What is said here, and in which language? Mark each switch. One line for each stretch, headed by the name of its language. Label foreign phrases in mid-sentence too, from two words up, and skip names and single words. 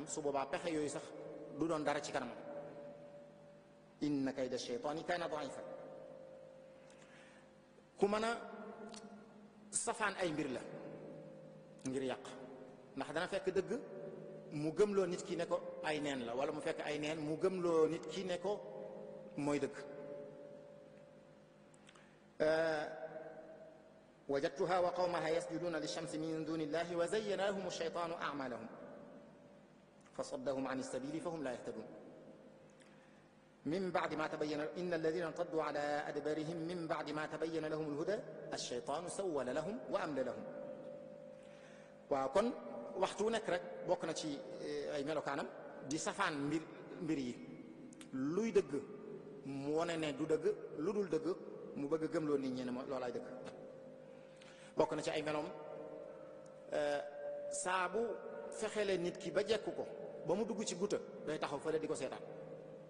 Wolof: su boobaa pexe yooyu sax du doon dara ci kanamam.
Arabic: إن كيد الشيطان كان ضعيفا.
Wolof: ku mën a safaan ay mbir la ngir yàq, ndax dana fekk dëgg mu gëmloo nit ki ne ko ay neen la, wala mu fekk ay neen mu gëmloo nit ki ne ko mooy dëgg.
Arabic: وجدتها وقومها يسجدون للشمس من دون الله وزين لهم الشيطان أعمالهم فصدهم عن السبيل فهم لا يهتدون. من بعد ما تبين إن الذين ارتدوا على أدبارهم من بعد ما تبين لهم الهدى الشيطان سول لهم وأملى لهم.
Wolof: waaw kon waxtu wu nekk rek bokk na ci ay melokaanam di safaan mbir yi. luy dëgg mu wone ne du dëgg, lu dul dëgg mu bëgg a gëmloo nit ñi ne loolaay dëgg. bokk na ci ay meloom saa bu fexelee nit ki ba jekku ko ba mu dugg ci guta day taxaw fële di ko seetaan.